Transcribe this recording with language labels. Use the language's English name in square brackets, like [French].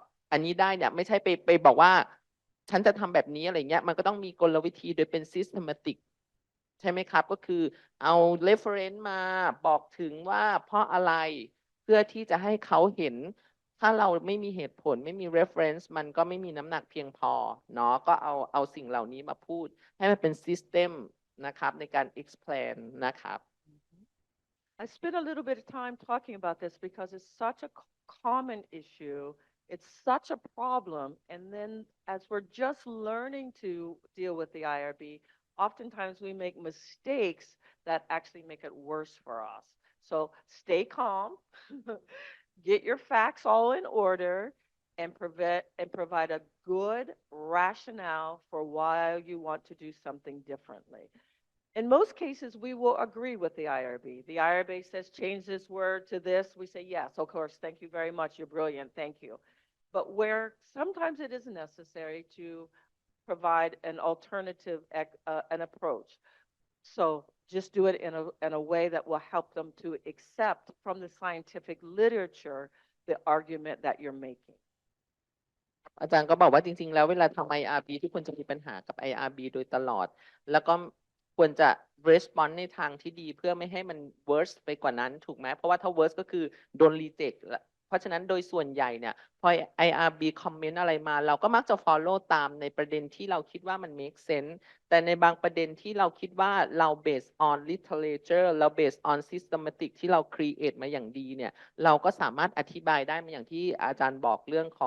[Thai] อันนี้ได้เนี่ยไม่ใช่ไปบอกว่าฉันจะทำแบบนี้อะไรเงี้ยมันก็ต้องมีกลวิธีโดยเป็น systematic ใช่ไหมครับก็คือเอา reference มาบอกถึงว่าเพราะอะไรเพื่อที่จะให้เขาเห็นถ้าเราไม่มีเหตุผลไม่มี reference มันก็ไม่มีน้ำหนักเพียงพอเนาะก็เอาสิ่งเหล่านี้มาพูดให้มันเป็น system นะครับในการ explain นะครับ [English] I spent a little bit of time talking about this because it's such a common issue. It's such a problem. And then as we're just learning to deal with the IRB, oftentimes we make mistakes that actually make it worse for us. So stay calm, get your facts all in order, and provide a good rationale for why you want to do something differently. In most cases, we will agree with the IRB. The IRB says, change this word to this. We say, yes, of course. Thank you very much. You're brilliant. Thank you. But where sometimes it is necessary to provide an alternative, an approach. So just do it in a way that will help them to accept from the scientific literature the argument that you're making. [Thai] อาจารย์ก็บอกว่าจริงๆแล้วเวลาทำ IRB ทุกคนจะมีปัญหากับ IRB โดยตลอดแล้วก็ควรจะ response ในทางที่ดีเพื่อไม่ให้มัน worse ไปกว่านั้นถูกไหมเพราะว่าถ้า worse ก็คือโดน reject เพราะฉะนั้นโดยส่วนใหญ่เนี่ยพอ IRB comment อะไรมาเราก็มักจะ follow ตามในประเด็นที่เราคิดว่ามัน make sense แต่ในบางประเด็นที่เราคิดว่าเรา based on literature เรา based on systematic ที่เรา create มาอย่างดีเนี่ยเราก็สามารถอธิบายได้มาอย่างที่อาจารย์บอกเรื